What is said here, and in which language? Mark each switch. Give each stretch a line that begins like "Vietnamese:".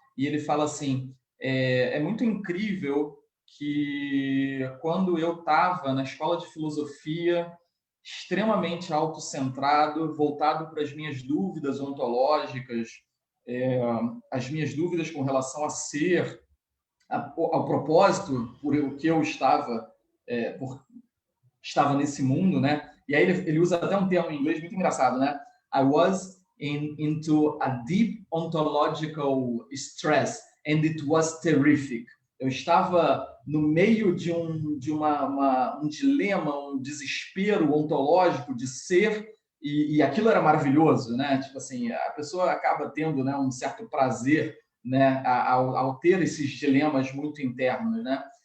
Portuguese: E ele fala assim, é muito incrível que quando eu estava na escola de filosofia, extremamente autocentrado, voltado para as minhas dúvidas ontológicas, as minhas dúvidas com relação a ser, ao propósito por o que eu estava nesse mundo, né? E aí ele usa até um termo em inglês muito engraçado, né?
English: I was into a deep ontological stress and it was terrific.
Portuguese: Eu estava no meio de um dilema, um desespero ontológico de ser, e aquilo era maravilhoso, né? Tipo assim, a pessoa acaba tendo, né, um certo prazer, né, ao ter esses dilemas muito internos, né?